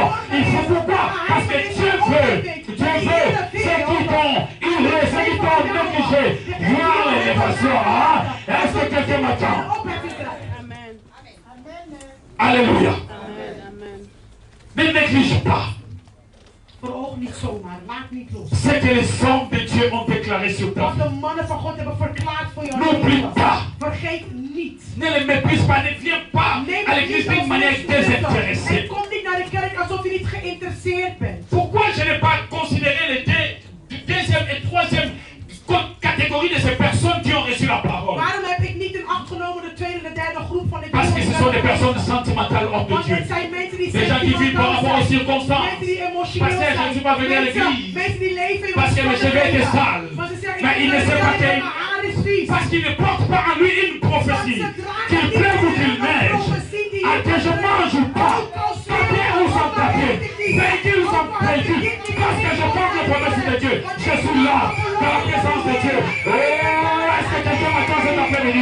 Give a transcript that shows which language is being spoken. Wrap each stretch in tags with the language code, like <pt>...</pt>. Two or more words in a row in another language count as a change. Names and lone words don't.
<fr>Il faut pourquoi? Parce que Dieu veut ceux qui t'ont humilié, ceux qui t'ont négligé, voir l'élévation. Hein? Est-ce que quelqu'un m'attend? Alléluia. Ne néglige pas</fr> <nl>Verhoog niet zomaar. Laat niet los.</nl> <fr>ce que les hommes de Dieu ont déclaré sur ta</fr> <nl>Wat</nl> <fr>vie.</fr> <nl>de mannen van God hebben verklaard voor jou.</nl> <fr>N'oublie pas.</fr> <nl>Vergeet niet.</nl> <fr>Ne les méprise pas, ne viens pas à l'église d'une manière</fr> <nl>En</nl> <fr>désintéressée.</fr> <nl>kom niet naar de kerk alsof je niet geïnteresseerd bent.</nl> <fr>Pourquoi je n'ai pas considéré les deuxième et troisième catégorie de ces personnes qui ont reçu la parole?</fr> <nl>Waarom heb ik niet in acht genomen de tweede en de derde groep van dit</nl> <fr>Parce que ce sont des personnes sentimentales hors de</fr> <nl>Want</nl> <fr>Dieu.</fr> <nl>het zijn mensen die</nl> <fr>Des gens qui vivent par rapport aux</fr> <nl>mensen</nl> <fr>circonstances.</fr> <nl>die emotioneel</nl> <fr>Pasteur, je ne suis pas venu à l'église.</fr> <nl>Mensen die leven in</nl> <fr>Parce que mes cheveux étaient sales.</fr> <nl>Maar ze zeggen,</nl> <fr>Mais il ne sait pas</fr> <nl>mijn haar is vies.</nl> <fr>Parce qu'il ne porte pas en lui une prophétie. Qu'il pleuve ou qu'il neige. À que je mange ou pas. Papier ou sans papier. Véhicule ou sans véhicule. Parce que je porte la promesse de Dieu. Je suis là, dans la présence de Dieu. Oh, est-ce que quelqu'un m'attend cet après-midi?</fr>